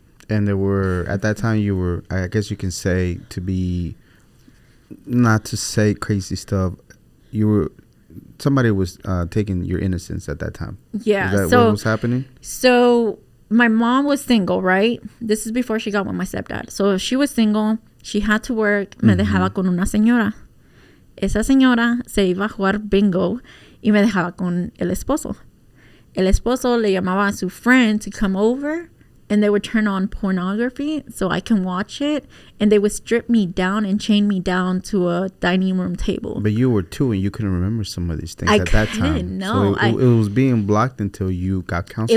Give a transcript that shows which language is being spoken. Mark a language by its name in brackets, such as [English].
[English] And there were, at that time, you were, I guess you can say, to be, not to say crazy stuff, you were, somebody was taking your innocence at that time. Yeah. Is that what was happening? So my mom was single, right? This is before she got with my stepdad. So she was single. She had to work. [Spanish] Me dejaba con una señora. Esa señora se iba a jugar bingo y me dejaba con el esposo. El esposo le llamaba a su [English] friend to come over, and they would turn on pornography so I can watch it, and they would strip me down and chain me down to a dining room table. But you were 2 and you couldn't remember some of these things at that time. No, so it was being blocked until you got counseling.